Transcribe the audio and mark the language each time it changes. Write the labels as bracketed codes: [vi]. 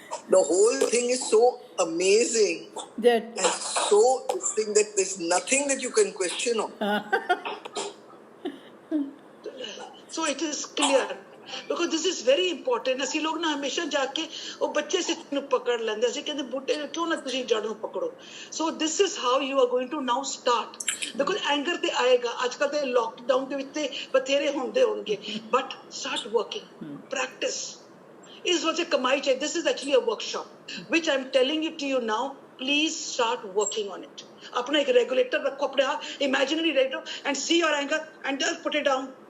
[en] the whole thing is so amazing and so interesting that there's nothing that you can question on. So it is clear. Because this is very important. [pa] ਅਸੀਂ ਲੋਕ ਨਾ ਹਮੇਸ਼ਾ ਜਾ ਕੇ ਉਹ ਬੱਚੇ ਸੇ ਨੂੰ ਪਕੜ ਲੈਂਦੇ, ਅਸੀਂ ਕਹਿੰਦੇ ਬੁੱਢੇ ਕਿਉਂ ਨਾ ਤੁਸੀਂ ਜੜ ਨੂੰ ਪਕੜੋ। [en] So this is how you are going to now start. [pa] Because anger ਤੇ ਆਏਗਾ, ਅੱਜ ਕੱਲ੍ਹ ਤੇ ਲੋਕਡਾਊਨ ਦੇ ਵਿੱਚ ਤੇ ਬਥੇਰੇ ਹੁੰਦੇ ਹੋਣਗੇ, [en] but start working, practice. [pa] ਇਸ ਵਜ੍ਹਾ ਕਮਾਈ ਚਾਹੀਦੀ। [en] This is actually a workshop which I am telling it to you now. Please start working on it. [pa] ਆਪਣਾ ਇੱਕ ਰੈਗੂਲੇਟਰ ਰੱਖੋ, ਆਪਣੇ ਆਪ [en] imaginary regulator, and see your anger and just put it down.